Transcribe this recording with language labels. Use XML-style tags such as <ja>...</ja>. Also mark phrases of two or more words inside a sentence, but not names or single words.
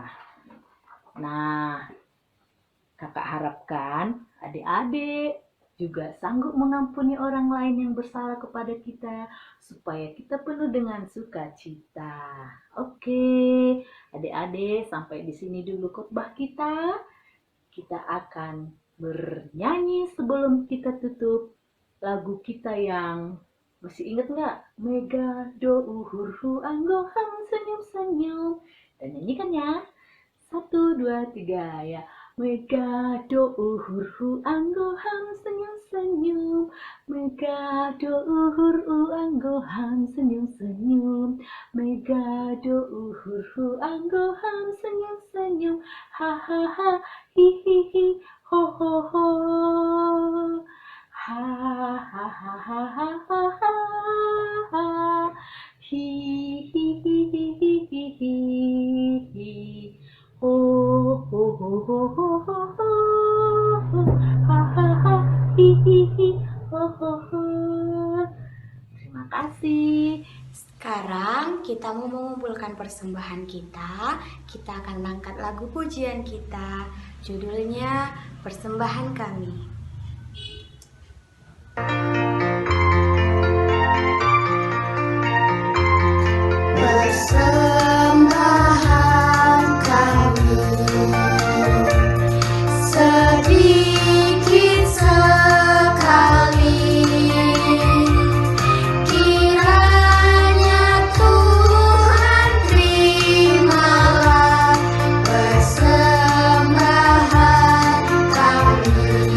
<id>Nah, kakak harapkan adik-adik juga sanggup mengampuni orang lain yang bersalah kepada kita, supaya kita penuh dengan sukacita. Oke, adik-adik, sampai di sini dulu khotbah kita. Kita akan bernyanyi sebelum kita tutup lagu kita yang masih ingat nggak?</id> <bts>Mega do uhurhu anggoham senyum-senyum.</bts> <id>Dan nyanyikan ya. 1, 2, 3 ya.</id> <bts>Mega do uhurhu anggoham senyum-senyum. Mega do uhurhu anggoham senyum-senyum. Mega do uhurhu anggoham senyum-senyum. Ha ha ha hi hi hi ho ho ho. Ha ha ha ha ha ha ha ha hi hi hi hi hi hi hi hi ho ho ho ho ho ho ho ha ha ha hi hi hi ho ho ho.</bts> <id>Terima kasih. Sekarang kita mau mengumpulkan persembahan kita. Kita akan angkat lagu pujian kita. Judulnya Persembahan Kami. Persembahan kami sedikit sekali, kiranya Tuhan terimalah persembahan kami.</id>